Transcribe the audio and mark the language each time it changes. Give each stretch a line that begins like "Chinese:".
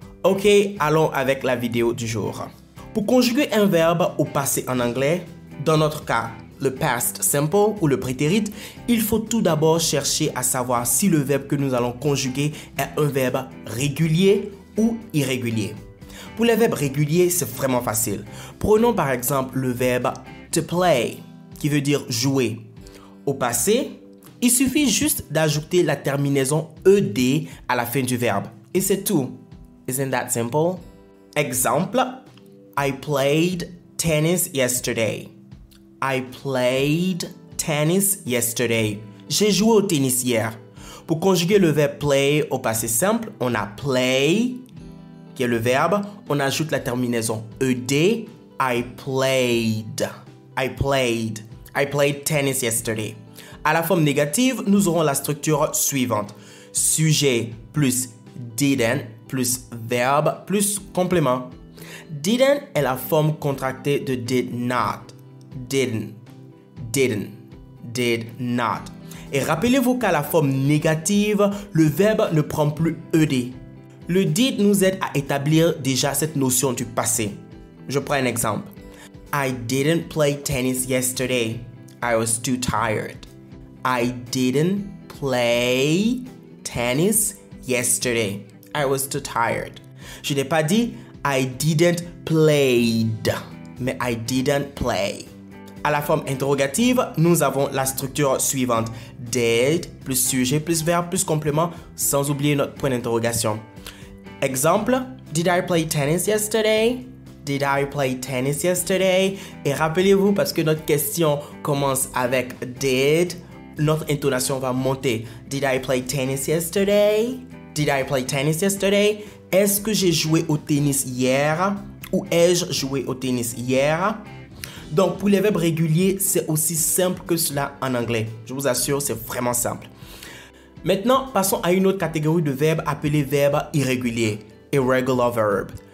French: Ok, allons avec la vidéo du jour. Pour conjuguer un verbe au passé en anglais, dans notre cas, le past simple ou le prétérit, il faut tout d'abord chercher à savoir si le verbe que nous allons conjuguer est un verbe régulier ou irrégulier. Pour les verbes réguliers, c'est vraiment facile. Prenons par exemple le verbe to play, qui veut dire jouer. Au passé, il suffit juste d'ajouter la terminaison ed à la fin du verbe. Et c'est tout.
English: Isn't that simple?
French: Exemple,
English: I played tennis yesterday. I played tennis yesterday.
French: J'ai joué au tennis hier. Pour conjuguer le verbe play au passé simple, on a play, qui est le verbe. On ajoute la terminaison ed.
English: I played. I played. I played tennis yesterday.
French: À la forme négative, nous aurons la structure suivante. Sujet plus didn't plus verbe plus complément. Didn't est la forme contractée de did not.
English: Didn't, did not.
French: Et rappelez-vous qu'à la forme négative, le verbe ne prend plus ed. Le did nous aide à établir déjà cette notion du passé. Je prends un exemple.
English: I didn't play tennis yesterday. I was too tired. I didn't play tennis yesterday. I was too tired.
French: Je n'ai pas dit
English: I didn't played,
French: mais
English: I didn't play.
French: À la forme interrogative, nous avons la structure suivante. Did plus sujet plus verbe plus complément sans oublier notre point d'interrogation. Exemple,
English: did I play tennis yesterday? Did I play tennis yesterday?
French: Et rappelez-vous, parce que notre question commence avec did, notre intonation va monter.
English: Did I play tennis yesterday? Did I play tennis yesterday?
French: Est-ce que j'ai joué au tennis hier? Ou ai-je joué au tennis hier? Donc, pour les verbes réguliers, c'est aussi simple que cela en anglais. Je vous assure, c'est vraiment simple. Maintenant, passons à une autre catégorie de verbes appelés verbes irréguliers, irregular verb.